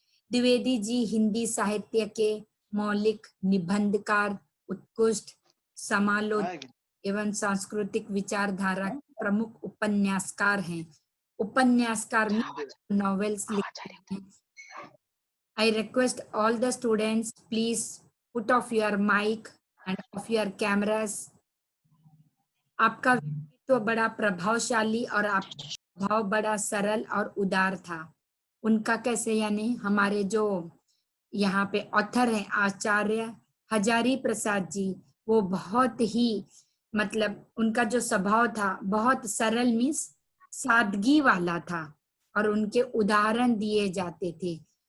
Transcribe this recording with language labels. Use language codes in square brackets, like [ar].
[hi] द्विवेदी जी हिंदी साहित्य के मौलिक निबंधकार, उत्कृष्ट समालोचक एवं सांस्कृतिक विचारधारा के प्रमुख उपन्यासकार हैं. उपन्यासकार में नॉवेल्स लिखते हैं. [en] I request all the students, please put off your mic and off your cameras. [hi] आपका व्यक्तित्व बड़ा प्रभावशाली और आपका स्वभाव बड़ा सरल और उदार था. उनका कैसे, यानी हमारे जो यहाँ पे ऑथर हैं आचार्य हजारी प्रसाद जी, वो बहुत ही मतलब उनका जो स्वभाव था बहुत सरल मीन्स सादगी वाला था और उनके उदाहरण दिए जाते थे.